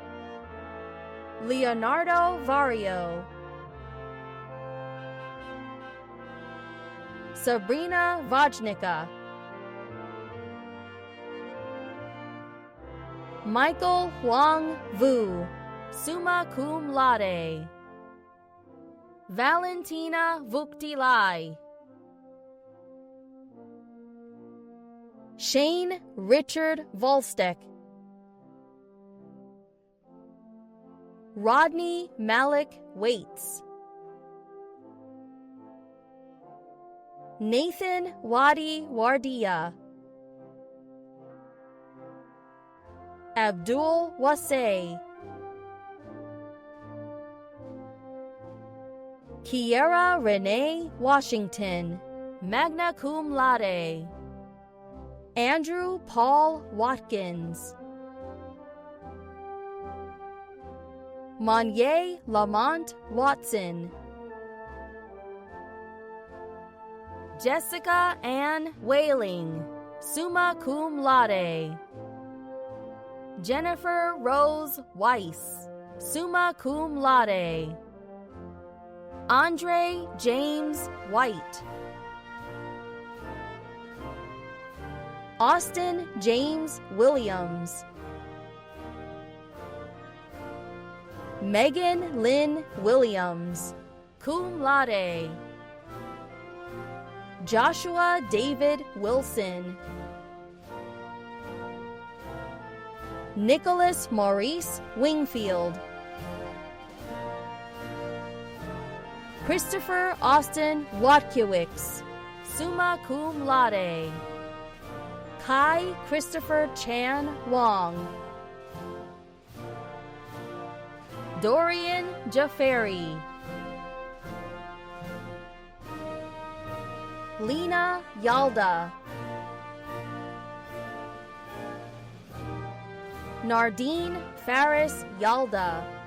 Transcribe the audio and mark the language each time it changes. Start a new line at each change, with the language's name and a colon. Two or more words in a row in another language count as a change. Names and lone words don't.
English: Leonardo Vario, Sabrina Vajnica, Michael Huang Vu,
Latin: summa cum laude,
English: Valentina Vuktilai, Shane Richard Volstek, Rodney Malik Waits, Nathan Wadi Wardia, Abdul Wasay, Kiera Renee Washington,
Latin: magna cum laude,
English: Andrew Paul Watkins, Monye Lamont Watson, Jessica Ann Whaling,
Latin: summa cum laude,
English: Jennifer Rose Weiss,
Latin: summa cum laude,
English: Andre James White, Austin James Williams, Megan Lynn Williams,
Latin: cum laude,
English: Joshua David Wilson, Nicholas Maurice Wingfield, Christopher Austin Watkiewicz,
Latin: summa cum laude,
English: Kai Christopher Chan Wong, Dorian Jafari, Lena Yalda, Nardine Faris Yalda,